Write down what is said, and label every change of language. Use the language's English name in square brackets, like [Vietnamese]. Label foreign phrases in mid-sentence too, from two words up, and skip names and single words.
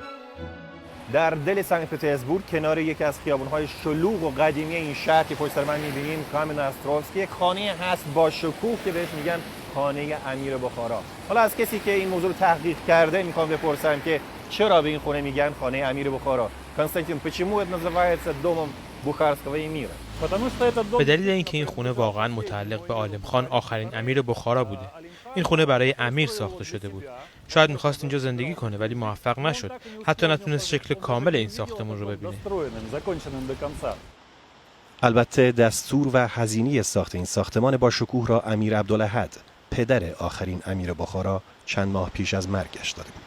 [Persian] در دل سن پترزبورگ، کنار یکی از خیابان‌های شلوغ و قدیمی این شهر که پشت سر من می‌بینیم، کامن استروفسکی، یک خانه هست با شکوه که بهش میگن خانه امیر بخارا. حالا از کسی که این موضوع رو تحقیق کرده میخوام بپرسم که چرا به این خونه میگن خانه امیر بخارا؟ کنستانتین، [Russian] почему это называется домом бухарского эмира؟ [Persian] به دلیل اینکه این خونه واقعا متعلق به عالم خان، آخرین امیر بخارا بوده. این خونه برای امیر ساخته شده بود. شاید میخواست اینجا زندگی کنه ولی موفق نشد. حتی نتونست شکل کامل این ساختمان رو ببینه. البته دستور و هزینه ساخت این ساختمان با شکوه را امیر عبدالاحد، پدر آخرین امیر بخارا، چند ماه پیش از مرگش داده بود.